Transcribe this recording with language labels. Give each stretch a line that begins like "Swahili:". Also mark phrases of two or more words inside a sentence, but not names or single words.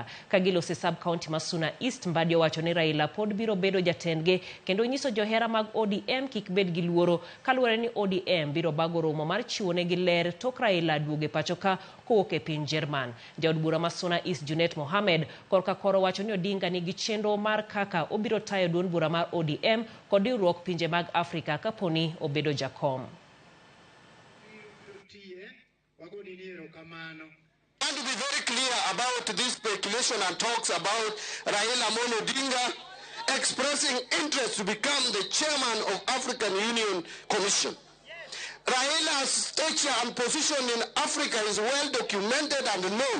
Luo (Kenya and Tanzania): Kagilose sub county Masuna East, Mbadi owacho ni Raila pod biro bedo jatendgi kendo nyiso johera mag ODM kik bed gi luoro kaluwore ni ODM biro bago romo mar chiwone gi ler tok Raila duoge pachoka kowuok e piny Jerman. Jaod bura Masuna East Junet Mohamed korka koro wacho ni Odinga nigi chenro mar kaka obiro tayo duond bura mar ODM kod riwruok pinje mag Afrika kaponi obedo jakom.
English: I want to be very clear about this speculation and talks about Raila Amolo Odinga expressing interest to become the chairman of African Union Commission. Raila's stature and position in Africa is well documented and known.